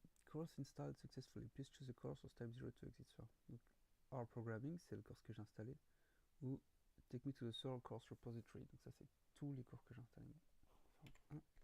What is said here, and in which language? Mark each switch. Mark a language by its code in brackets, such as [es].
[en] Course installed successfully. Please choose a course or type 0 to exit Swirl. [fr] Donc, R Programming, c'est le course que j'ai installé. [en] Ou Take me to the Swirl course repository. [fr] Donc ça, c'est tous les cours que j'ai installés.